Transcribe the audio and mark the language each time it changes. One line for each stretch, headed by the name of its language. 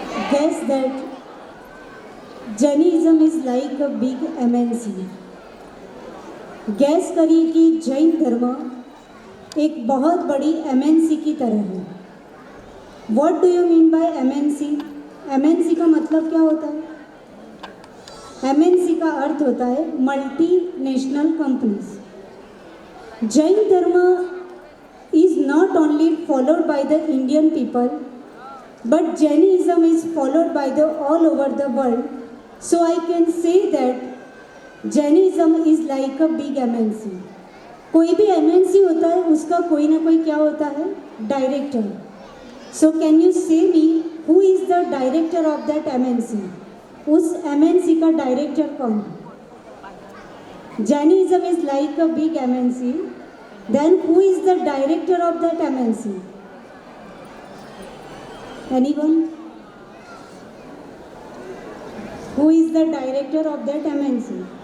English: Guess that Jainism is like a big MNC.
Hindi: Gas करिए कि जैन धर्म एक बहुत बड़ी MNC की तरह है।
English: What do you mean by MNC?
Hindi: MNC का मतलब क्या होता है? MNC का अर्थ होता है मल्टी नेशनल कंपनीज। जैन धर्म
English: is not only followed by the Indian people, but Jainism is followed by the all over the world. So I can say that Jainism is like a big MNC.
Hindi: कोई भी MNC होता है उसका कोई ना कोई क्या होता है, director.
English: So can you say me who is the director of that MNC?
Hindi: उस MNC का डायरेक्टर कौन है?
English: Jainism is like a big MNC. Then who is the director of that MNC? Anyone? Who is the director of that MNC?